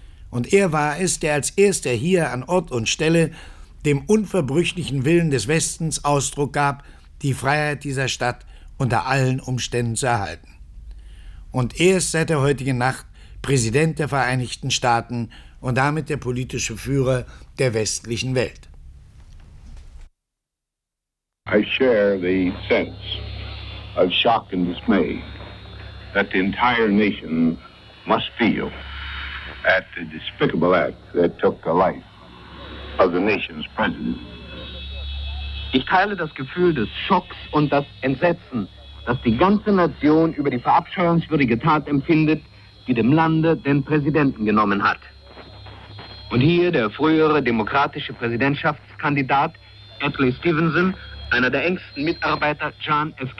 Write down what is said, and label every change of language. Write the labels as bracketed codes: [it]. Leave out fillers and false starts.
[de] Und er war es, der als erster hier an Ort und Stelle dem unverbrüchlichen Willen des Westens Ausdruck gab, die Freiheit dieser Stadt unter allen Umständen zu erhalten. Und er ist seit der heutigen Nacht Präsident der Vereinigten Staaten und damit der politische Führer der westlichen Welt. [en] I share the sense of shock and dismay that the entire nation must feel at the despicable act that took the life of the nation's president. [de] Ich teile das Gefühl des Schocks und das Entsetzen, das die ganze Nation über die verabscheuungswürdige Tat empfindet, die dem Lande den Präsidenten genommen hat. Und hier der frühere demokratische Präsidentschaftskandidat Attlee Stevenson, einer der engsten Mitarbeiter John F.